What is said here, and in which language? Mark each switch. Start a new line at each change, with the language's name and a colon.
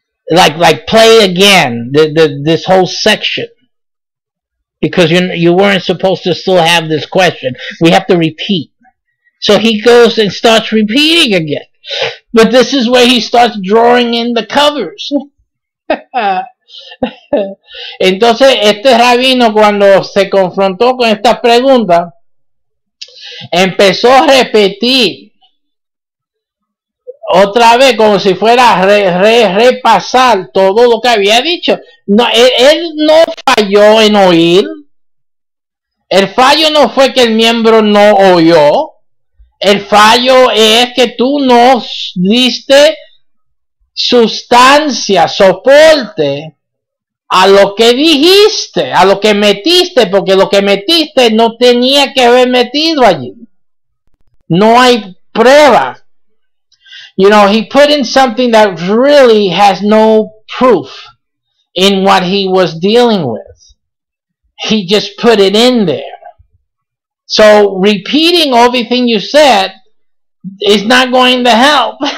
English: Like play again this whole section. Because you weren't supposed to still have this question. We have to repeat. So he goes and starts repeating again. But this is where he starts drawing in the covers.
Spanish: Entonces este rabino, cuando se confrontó con esta pregunta, empezó a repetir otra vez como si fuera repasar todo lo que había dicho. No, él no falló en oír. El fallo no fue que el miembro no oyó. El fallo es que tú no diste sustancia, soporte a lo que dijiste, a lo que metiste, porque lo que metiste no tenía que haber metido allí. No hay prueba.
English: He put in something that really has no proof in what he was dealing with. He just put it in there. So repeating everything you said is not going to help.